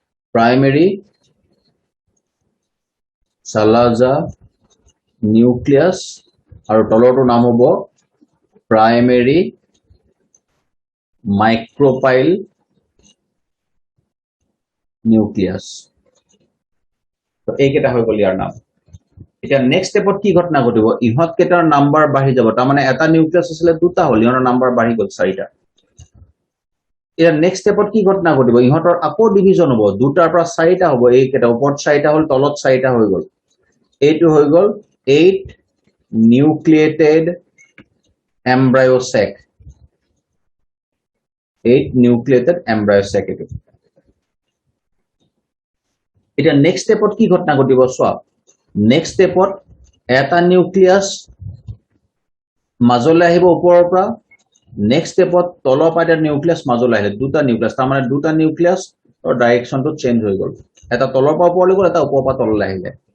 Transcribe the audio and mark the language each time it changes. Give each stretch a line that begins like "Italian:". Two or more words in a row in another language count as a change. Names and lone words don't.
English: primary Salaza nucleus
Assamese: আৰু তলৰটো নাম হ'ব
English: primary micropyle nucleus
Assamese: তো এইকেইটা হৈ গ'ল ইয়াৰ নাম এতিয়া
English: next stepত
Assamese: কি ঘটনা ঘটিব ইহঁত কেইটাৰ নাম্বাৰ বাঢ়ি যাব তাৰমানে এটা নিউক্লিয়াছ আছিলে দুটা হ'ল ইহঁতৰ নাম্বাৰ বাঢ়ি গ'ল চাৰিটা এতিয়া
English: next stepত
Assamese: কি ঘটনা ঘটিব ইহঁতৰ আকৌ ডিভিজন হ'ব দুটাৰ পৰা চাৰিটা হ'ব এইকেইটা ওপৰত চাৰিটা হ'ল তলত চাৰিটা হৈ গ'ল এইটো হৈ গ'ল 8
English: nucleated embryo sac
Assamese: 8
English: nucleated embryo sac
Assamese: এইটো এটা
English: next stepত
Assamese: কি ঘটনা ঘটিব চোৱা
English: next stepত
Assamese: এটা নিউক্লিয়াছ মাজলৈ আহিব ওপৰৰ পৰা
English: next stepত
Assamese: তলৰ পৰা এটা নিউক্লিয়াছ মাজলৈ আহিলে দুটা নিউক্লিয়াছ তাৰমানে দুটা নিউক্লিয়াছৰ
English: directionটো change
Assamese: হৈ গ'ল এটা তলৰ পৰা ওপৰলৈ গ'ল এটা ওপৰৰ পৰা তললৈ আহিলে